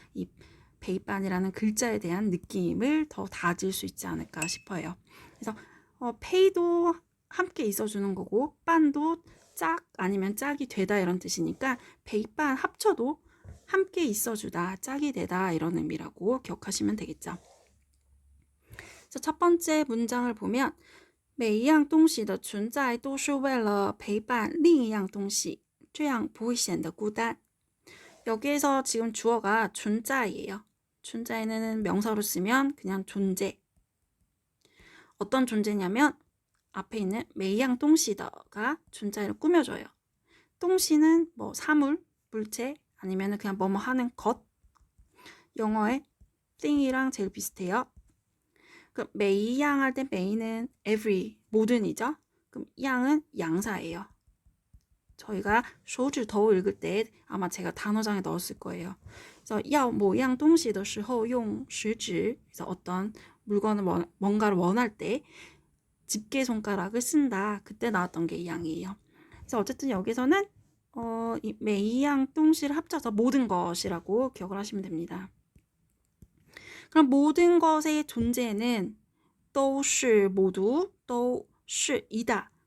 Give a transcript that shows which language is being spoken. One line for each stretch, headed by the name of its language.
Korean: 이 베이빤이라는 글자에 대한 느낌을 더 다질 수 있지 않을까 싶어요. 그래서 페이도 함께 있어주는 거고 빤도 짝 아니면 짝이 되다 이런 뜻이니까 베이빤 합쳐도 함께 있어주다, 짝이 되다 이런 의미라고 기억하시면 되겠죠. 그래서 첫 번째 문장을 보면
Chinese: 每一样东西的存在都是为了陪伴另一样东西，这样不会显得孤单。
Korean: 여기에서 지금 주어가 존자이에요. 존자에는 명사로 쓰면 그냥 존재. 어떤 존재냐면 앞에 있는
Chinese: 每一样东西的
Korean: 가 존자를 꾸며줘요. 동시는 뭐 사물, 물체 아니면 그냥 뭐뭐 하는 것. 영어의 thing이랑 제일 비슷해요. 그 메이양 할 때 메이는 every 모든이죠. 그럼 양은 양사예요. 저희가 소주 더 읽을 때 아마 제가 단어장에 넣었을 거예요. 그래서
Chinese: 要某样东西的时候用食指.
Korean: 그래서 어떤 물건을 뭔가를 원할 때 집게 손가락을 쓴다. 그때 나왔던 게 이 양이에요. 그래서 어쨌든 여기서는 이 메이양 동시를 합쳐서 모든 것이라고 기억을 하시면 됩니다. 그럼 모든 것의 존재는 都是 모두 都是이다.